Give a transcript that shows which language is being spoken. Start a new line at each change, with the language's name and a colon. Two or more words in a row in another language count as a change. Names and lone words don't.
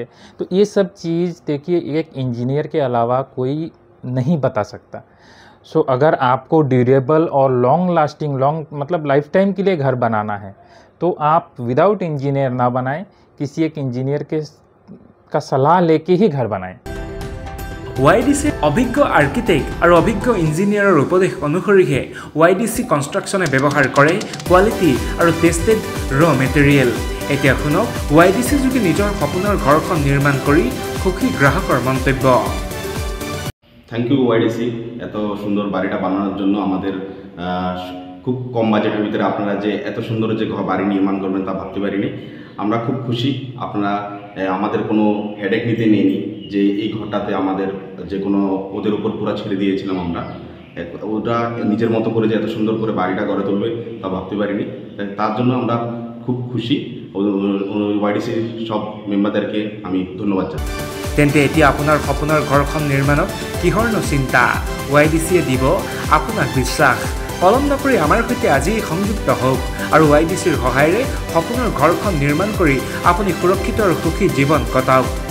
Hindi: तो ये सब चीज़ देखिए एक इंजीनियर के अलावा कोई नहीं बता सकता। सो अगर आपको ड्यूरेबल और
English: long lasting
Hindi: मतलब
English: life time
Hindi: के लिए घर बनाना है तो आप
English: without engineer
Hindi: ना बनाएं, किसी एक इंजीनियर का सलाह लेके ही घर बनाएं।
Assamese: YDC অভিজ্ঞ আৰ্কিটেক্ট আৰু অভিজ্ঞ ইঞ্জিনিয়াৰৰ উপদেশ অনুসৰিহে YDC কনষ্ট্ৰাকশ্যনে ব্যৱহাৰ কৰে কোৱালিটি আৰু টেষ্টেড ৰ মেটেৰিয়েল। এতিয়া শুনক YDC যোগে নিজৰ সপোনৰ ঘৰখন নিৰ্মাণ কৰি সুখী গ্ৰাহকৰ মন্তব্য।
English: thank you
Bangla: YDC এত সুন্দর বাড়িটা বানানোর জন্য। আমাদের খুব কম বাজেটের ভিতরে আপনারা যে এত সুন্দর যে বাড়ি নির্মাণ করবেন তা ভাবতে পারিনি। আমরা খুব খুশি। আপনারা আমাদের কোনো হেডেক নিতে নেইনি যে এই ঘরটাতে আমাদের যে কোনো ওদের উপর পুরো ছেড়ে দিয়েছিলাম আমরা। ওটা নিজের মতো করে যে এত সুন্দর করে বাড়িটা গড়ে তুলবে তা ভাবতে পারিনি। তার জন্য আমরা খুব খুশি। YDC সব মেম্বারদেরকে আমি ধন্যবাদ জানাই।
Assamese: তেন্তে এতিয়া আপোনাৰ সপোনৰ ঘৰখন নিৰ্মাণত কিহৰনো চিন্তা, YDCয়ে দিব আপোনাক বিশ্বাস। পলম নকৰি আমাৰ সৈতে আজি সংযুক্ত হওক আৰু YDCৰ সহায়েৰে সপোনৰ ঘৰখন নিৰ্মাণ কৰি আপুনি সুৰক্ষিত আৰু সুখী জীৱন কটাওক।